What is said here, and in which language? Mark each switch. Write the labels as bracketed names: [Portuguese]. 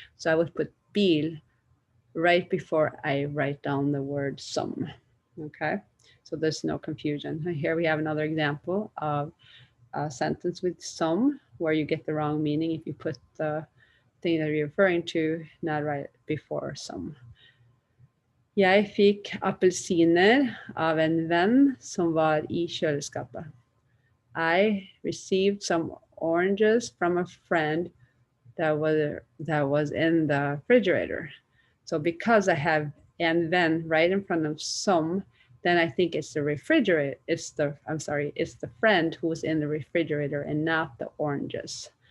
[English] So I would put bil right before I write down the word som. Okay, so there's no confusion. Here we have another example of a sentence with some where you get the wrong meaning if you put the thing that you're referring to not right before some. [Norwegian] Jeg fikk appelsiner av en venn som var i kjøleskapet. [English] I received some oranges from a friend that was in the refrigerator. So because I have en venn right in front of some, then I think it's the refrigerator. It's the friend who's in the refrigerator and not the oranges.